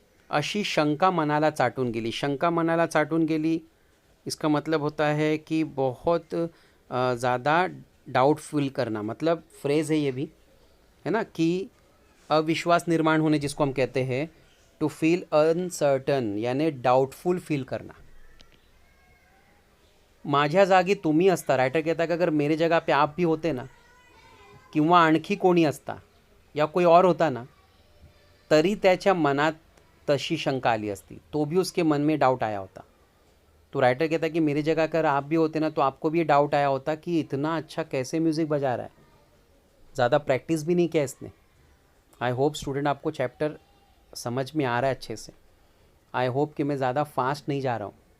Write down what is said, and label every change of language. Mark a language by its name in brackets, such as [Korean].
[Marathi] अशी शंका मनाला चाटून गेली, [Hindi] शंका मनाला चाटून गेली, इसका मतलब होता है कि बहुत ज़्यादा डाउट फील करना, मतलब फ्रेज़ है ये भी, है ना, कि अविश्वास निर्माण होने जिसको हम कहते हैं, [English] to feel uncertain, [Hindi] यानी डाउटफुल फील करना। [Marathi] माझ्या जागी तुम्ही असता, [Hindi] रायटर कहता की अगर मेरे जगह पे आप भी होते ना [Marathi] किंवा आणखी कोणी असता [Hindi] या कोई और होता ना, [Marathi] तरी त्याच्या मनात तशी शंका आली असती, [Hindi] तो भी उसके मन में डाउट आया होता. तो राइटर कहता है कि मेरी जगह अगर आप भी होते ना तो आपको भी ये डाउट आया होता कि इतना अच्छा कैसे म्यूज़िक बजा रहा है, ज़्यादा प्रैक्टिस भी नहीं किया इसने. आई होप स्टूडेंट आपको चैप्टर समझ में आ रहा है अच्छे से. आई होप कि मैं ज़्यादा फास्ट नहीं जा रहा हूँ.